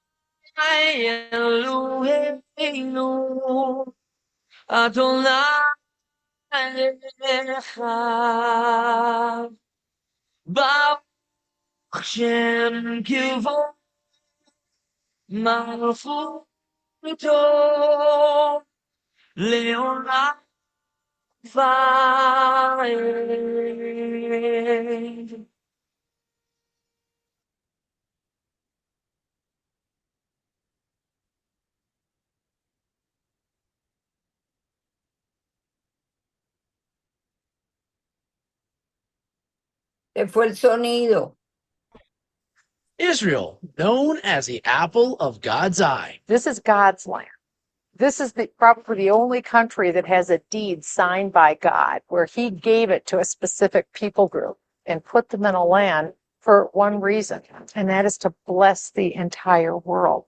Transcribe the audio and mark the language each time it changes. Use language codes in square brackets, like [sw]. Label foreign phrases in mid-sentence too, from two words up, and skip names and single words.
[he] אלוהינו ה' אחד ברוך שם כבוד מלכותו לעולם ועד. [es] Se fue el sonido. [en] Israel, known as the apple of God's eye. This is God's land. This is probably the only country that has a deed signed by God where he gave it to a specific people group and put them in a land for one reason, and that is to bless the entire world.